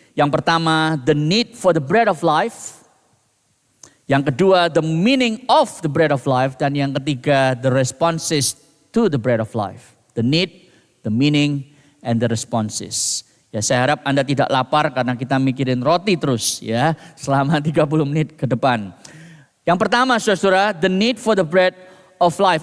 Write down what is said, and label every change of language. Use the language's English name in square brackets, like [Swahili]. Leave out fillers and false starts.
[Indonesian] Yang pertama, [English] the need for the bread of life. [Indonesian] Yang kedua, [English] the meaning of the bread of life. [Indonesian] Dan yang ketiga, [English] the responses to the bread of life. The need, the meaning, and the responses. [Indonesian] Ya, saya harap Anda tidak lapar karena kita mikirin roti terus ya selama 30 menit ke depan. Yang pertama saudara, [English] the need for the bread of life.